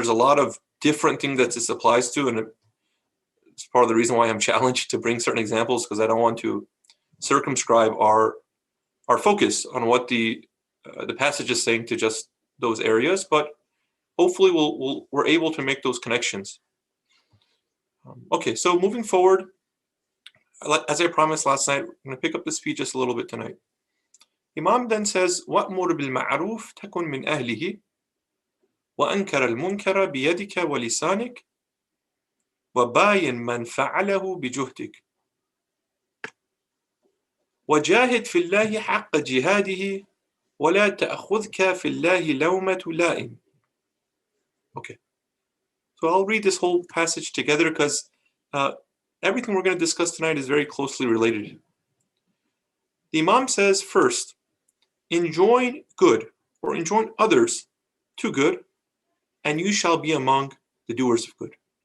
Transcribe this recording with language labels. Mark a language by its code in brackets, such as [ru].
[en] There's a lot of different things that this applies to, and it's part of the reason why I'm challenged to bring certain examples, because I don't want to circumscribe our focus on what the passage is saying to just those areas. But hopefully we're able to make those connections. Okay, so moving forward, as I promised last night, I'm going to pick up the speed just a little bit tonight. Imam then says, [ar] وَأْمُرْ بِالْمَعْرُوفِ تَكُنْ مِنْ أَهْلِهِ وَأَنْكَرَ الْمُنْكَرَ بِيَدِكَ وَلِسَانِكَ وَبَايِنْ مَنْ فَعَلَهُ بِجُهْدِكَ وَجَاهِدْ فِي اللَّهِ حَقَّ جِهَادِهِ وَلَا تَأْخُذْكَ فِي اللَّهِ لَوْمَةُ لَائِمٍ. [en] Okay, so I'll read this whole passage together because everything we're going to discuss tonight is very closely related. The Imam says, first, enjoin good, or enjoin others to good, and you shall be among the doers of good.